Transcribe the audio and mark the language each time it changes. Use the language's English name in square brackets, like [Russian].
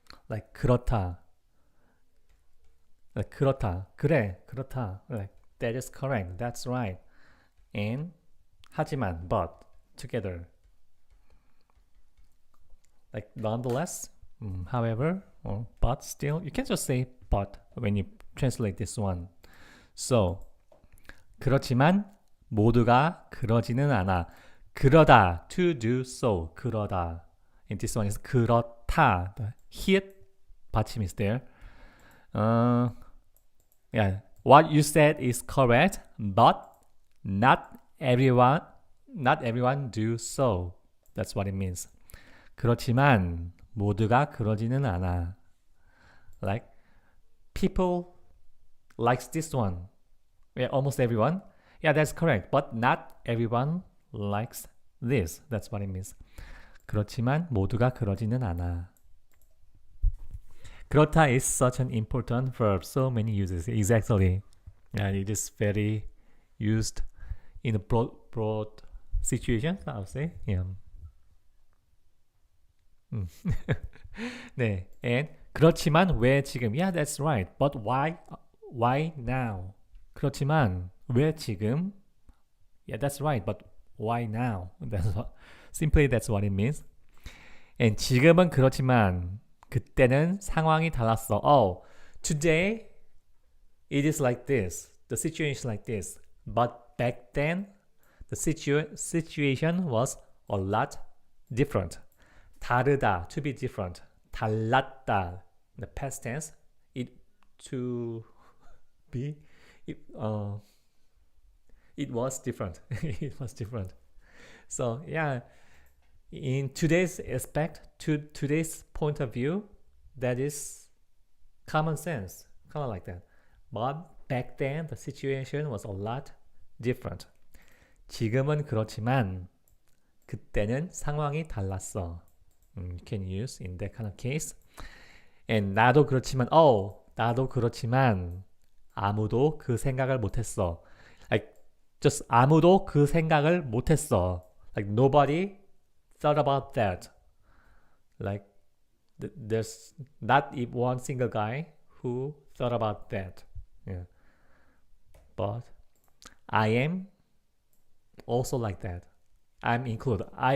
[English] Like 그렇다 그래 그렇다, like that is correct, that's right, and 하지만 but together, like nonetheless, however, or but still. You can just say but when you translate this one. [Korean] So 그렇지만 모두가 그러지는 않아. [English] 그러다, to do so, 그러다. And this one is 그렇다. The hit 받침 is there. Yeah, what you said is correct, but not everyone do so. That's what it means. [Korean] 그렇지만 모두가 그러지는 않아. [English] Like people likes this one. Yeah, almost everyone. Yeah, that's correct. But not everyone likes this. That's what it means. [Korean] 그렇지만 모두가 그러지는 않아. [English] 그렇다 is such an important verb. So many uses. Exactly. Yeah, it is very used in a broad situation, I would say. Yeah. [Korean] 네. [English] And [Korean] 그렇지만 왜 지금? [English] Yeah, that's right. But why now? [Korean] 그렇지만 왜 지금? [English] Yeah, that's right. But why now? That's what it means. And [Korean] 지금은 그렇지만 그때는 상황이 달랐어. [English] Oh, today it is like this. The situation is like this. But back then the situation was a lot different. 다르다, to be different. 달랐다, the past tense. It to be. It was different. It was different. So yeah, in today's aspect, to today's point of view, that is common sense, kind of like that. But back then, the situation was a lot different. [Korean] 지금은 그렇지만 그때는 상황이 달랐어. [English] You can use in that kind of case. And [Korean] 나도 그렇지만, 나도 그렇지만 아무도 그 생각을 못했어. [English] Like just [Korean] 아무도 그 생각을 못했어. [English] Like nobody thought about that. Like there's not even one single guy who thought about that. Yeah. But I am also like that. I'm included.